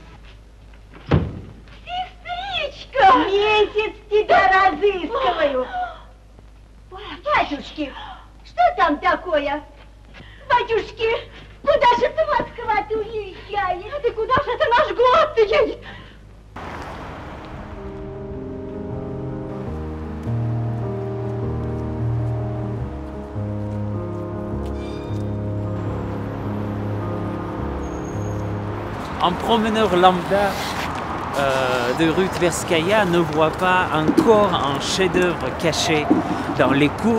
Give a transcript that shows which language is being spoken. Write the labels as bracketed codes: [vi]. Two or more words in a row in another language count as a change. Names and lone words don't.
[ru] Сестричка! Месяц тебя разыскиваю. Батюшки, что там такое? Батюшки, куда же ты, Москва, ты уезжаешь? А ты куда же это наш город едет? [fr] Un promeneur lambda de rue Tverskaya ne voit pas encore un chef-d'œuvre caché dans les cours.